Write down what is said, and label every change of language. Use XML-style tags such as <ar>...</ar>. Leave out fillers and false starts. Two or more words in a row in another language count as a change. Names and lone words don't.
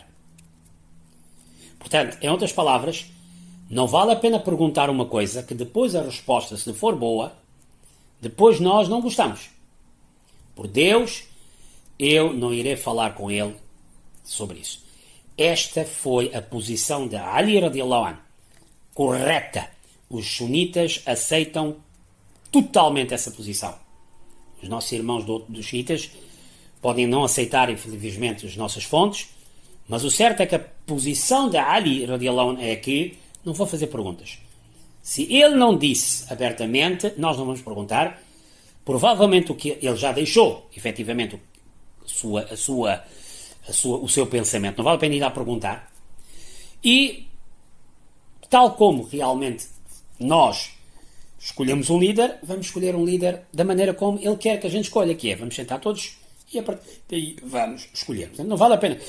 <pt>Portanto, em outras palavras, não vale a pena perguntar uma coisa que depois a resposta, se for boa, depois nós não gostamos. Por Deus, eu não irei falar com ele sobre isso. Esta foi a posição de Ali</pt> <ar>رضي الله عنه.</ar> <pt>Correta. Os sunitas aceitam totalmente essa posição. Os nossos irmãos dos xiitas podem não aceitar, infelizmente, as nossas fontes, mas o certo é que a posição de Ali</pt> <ar>رضي الله عنه</ar> <pt>é que não vou fazer perguntas. Se ele não disse abertamente, nós não vamos perguntar. Provavelmente o que ele já deixou, efetivamente, o seu pensamento. Não vale a pena ir a perguntar. E, tal como realmente nós escolhemos um líder, vamos escolher um líder da maneira como ele quer que a gente escolha, que é, vamos sentar todos E a partir daí vamos escolher. Portanto, não vale a pena.</pt>